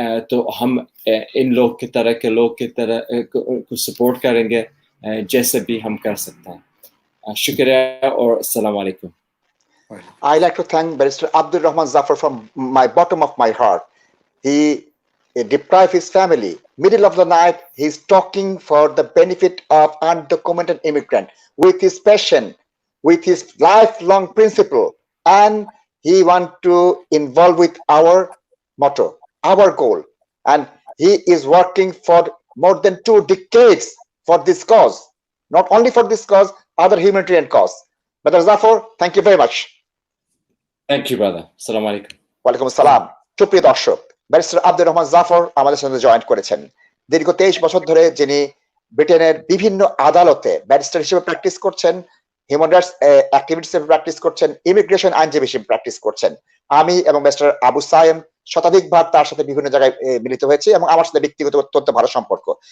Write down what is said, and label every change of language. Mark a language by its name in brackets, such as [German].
[Hindi] तो हम इन लोग की तरह के लोग की तरह को सपोर्ट करेंगे जैसे भी हम कर सकते हैं। शुक्रिया और अस्सलाम वालेकुम। [English] I like to thank Barrister Abdurahman Jafar from my bottom of my heart. He deprived his family. Middle of the night, he's talking for the benefit of undocumented immigrant with his passion, with his lifelong principle, and he want to involve with our motto, our goal. And he is working for more than 2 decades for this cause. Not only for this cause, other humanitarian cause. Brother Jafar, thank you very much. Thank you, brother. Assalamu alaikum. [Bangla] ওয়ালাইকুম আসসালাম। সুপ্রিয় দর্শক, barrister Abdur Rahman Zafar আমাদের সাথে join করেছেন। দীর্ঘ 23 বছর ধরে যিনি ব্রিটেনের বিভিন্ন আদালতে ব্যারিস্টার হিসেবে প্র্যাকটিস করছেন, হিউম্যান রাইটস অ্যাক্টিভিস্ট হিসেবে প্র্যাকটিস করছেন, ইমিগ্রেশন আইনজীবী হিসেবে প্র্যাকটিস করছেন। আমি এবং ব্যারিস্টার আবু সায়েম শতাধিকবার তার সাথে বিভিন্ন জায়গায় মিলিত হয়েছি এবং আমার সাথে ব্যক্তিগত অত্যন্ত ভালো সম্পর্ক।